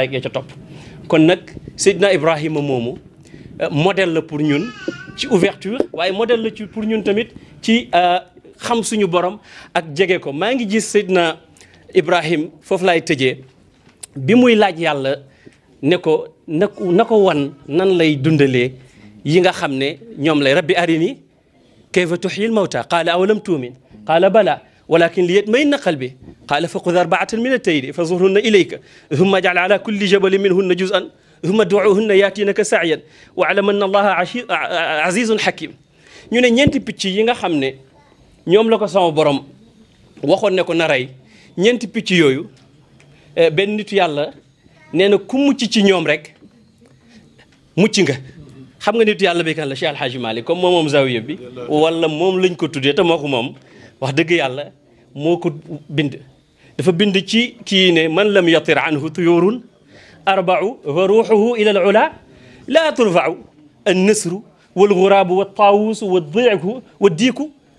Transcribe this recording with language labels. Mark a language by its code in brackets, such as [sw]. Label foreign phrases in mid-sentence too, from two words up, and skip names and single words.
[wo] gee ca topp kon nag Seydina Ibrahima moomu modèle la pour ñun ci ouverture waaye modèle la ci pour ñun tamit ci xam suñu borom ak jege ko maa ngi gis Seydina Ibrahim foofu laay tëjee bi muy laaj yàlla ne ko na ko wan nan lay dundalee yi nga xam ne ñoom lay [ar] رب أرني كيف تحيي الموتى قال أولم تؤمن قال بلى ولكن ليطمئن قلبي قال فخذ أربعة من الطير فصرهن إليك ثم اجعل على كل جبل منهن جزءا ثم ادعهن يأتينك سعيا واعلم أن الله عزيز حكيم [wo] ñu ne ñeenti picc yi nga xam ne ñoom la ko sama borom waxoon ne ko na rey ñeenti picc yooyu benn nitu yàlla nee na ku mucc ci ñoom rek mucc nga xam nga nitu yàlla bi kan la Cheikh Alhaji Malick comme moom zawiya bi wala moom lañ ko tuddee te moo ko moom wax dëgg yàlla moo ko bind dafa bind ci kii ne [ar] من لم يطر عنه طيور أربع وروحه إلى العلا لا ترفع النسر والغراب والطاووس والديك والديك